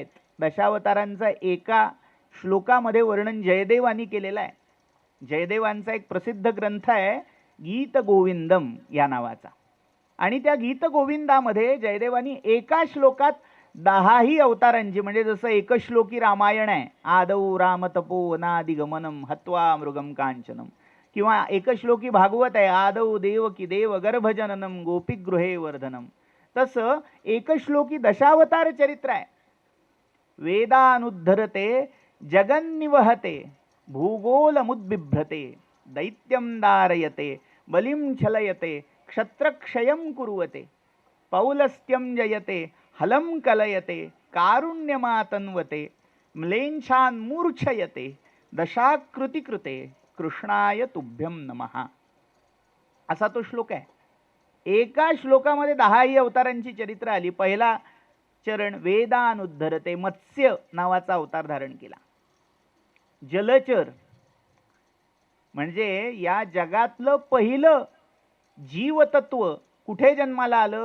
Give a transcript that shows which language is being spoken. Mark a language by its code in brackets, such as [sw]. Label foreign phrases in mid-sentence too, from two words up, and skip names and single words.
[mr] दशावतारांचा एका श्लोकामध्ये वर्णन जयदेवांनी केलेलं आहे. जयदेवांचा एक प्रसिद्ध ग्रंथ आहे गीत गोविंदम या नावाचा. आणि त्या गीत गोविंदामध्ये जयदेवांनी एका श्लोकात 10ही अवतारांची, म्हणजे जसं एकश्लोकी रामायण आहे, [sa] आदौ राम तपो अनादिगमनम हत्वा मृगम कांचनम, [mr] किंवा एकश्लोकी भागवत आहे, [sa] आदौ देवकी देव गर्भजननम गोपीगृहे वर्धनम, [mr] तसं एकश्लोकी दशावतार चरित्र आहे. [sa] वेदानुद्धरते जगन्निवहते भूगोलमुद्बिभ्रते दैत्यं दारयते बलिं छलयते क्षत्रक्षयं कुर्वते पौलस्त्यं जयते हलं कलयते कारुण्यमातन्वते म्लेच्छान् मूर्छयते दशाकृती कृते कृष्णाय तुभ्यम नमः [mr] असा तो श्लोक आहे. एका श्लोकामध्ये 10ही अवतारांची चरित्र आली. पहिला चरण वेदानुद्धरते, मत्स्य नावाचा अवतार धारण केला. जलचर म्हणजे या जगातलं पहिलं जीवतत्व कुठे जन्माला आलं.